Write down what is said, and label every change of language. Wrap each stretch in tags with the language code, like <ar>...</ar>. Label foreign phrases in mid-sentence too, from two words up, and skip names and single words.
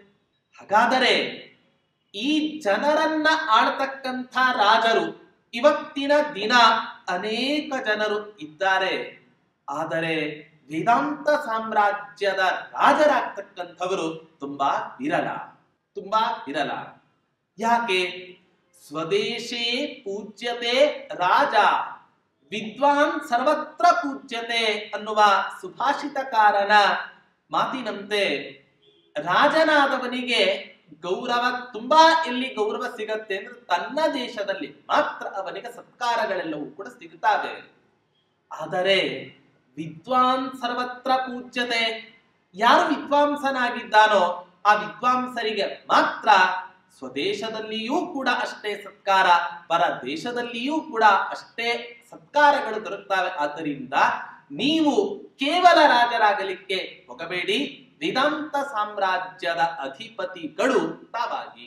<kn>ಹಾಗಾದರೆ ಈ ಜನರನ್ನ ಆಳ್ತಕ್ಕಂಥ ರಾಜರು ಇವತ್ತಿನ ದಿನ ಅನೇಕ ಜನರು ಇದ್ದಾರೆ. ಆದರೆ ವೇದಾಂತ ಸಾಮ್ರಾಜ್ಯದ ರಾಜರಾಗ್ತಕ್ಕಂಥವರು ತುಂಬಾ ವಿರಳ, ತುಂಬಾ ವಿರಳ. ಯಾಕೆ?</kn> <sa>ಸ್ವದೇಶೇ ಪೂಜ್ಯತೆ ರಾಜ ವಿದ್ವಾನ್ ಸರ್ವತ್ರ ಪೂಜ್ಯತೆ</sa> <kn>ಅನ್ನುವ ಸುಭಾಷಿತಕಾರನ ಮಾತಿನಂತೆ ರಾಜನಾದವನಿಗೆ ಗೌರವ ತುಂಬಾ ಎಲ್ಲಿ ಗೌರವ ಸಿಗತ್ತೆ ಅಂದ್ರೆ ತನ್ನ ದೇಶದಲ್ಲಿ ಮಾತ್ರ ಅವನಿಗೆ ಸತ್ಕಾರಗಳೆಲ್ಲವೂ ಕೂಡ ಸಿಗುತ್ತವೆ.</kn> <sa>ಆದರೆ ವಿದ್ವಾನ್ ಸರ್ವತ್ರ ಪೂಜ್ಯತೆ,</sa> <kn>ಯಾರು ವಿದ್ವಾಂಸನಾಗಿದ್ದಾನೋ ಆ ವಿದ್ವಾಂಸರಿಗೆ ಮಾತ್ರ ಸ್ವದೇಶದಲ್ಲಿಯೂ ಕೂಡ ಅಷ್ಟೇ ಸತ್ಕಾರ, ಪರ ದೇಶದಲ್ಲಿಯೂ ಕೂಡ ಅಷ್ಟೇ ಸತ್ಕಾರಗಳು ದೊರಕ್ತವೆ. ಆದ್ದರಿಂದ ನೀವು ಕೇವಲ ರಾಜರಾಗಲಿಕ್ಕೆ ಹೋಗಬೇಡಿ, ವೇದಾಂತ ಸಾಮ್ರಾಜ್ಯದ ಅಧಿಪತಿಗಳು ತಾವಾಗಿ.</kn>